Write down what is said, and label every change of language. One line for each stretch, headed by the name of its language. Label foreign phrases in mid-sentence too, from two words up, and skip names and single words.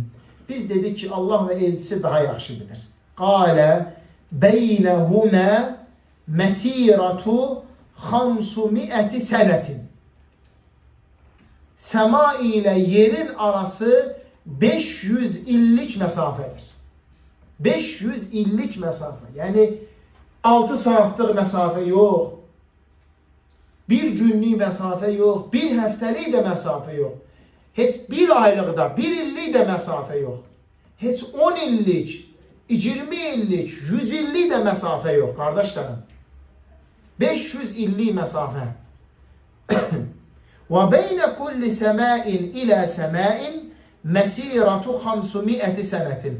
Azerbaijani: Biz dedik ki Allah ve elçisi daha yaxşı bilir.
Arabic: قال بينهما مسيرة 500 سنة.
Turkish: Sema ile yerin arası 500 illik mesafedir. 500 illik mesafe. Yani 6 saatlik mesafe yok.
Azerbaijani: Bir günlük məsafə yox, bir həftəlik də məsafə yox. Heç bir aylıqda, bir illik də məsafə yox. Heç 10 illik, 20 illik, 100 illik də məsafə yox, qardaşlarım. 500 illik məsafə.
Arabic: وبين كل سماء إلى سماء مسيرة 500 سنة.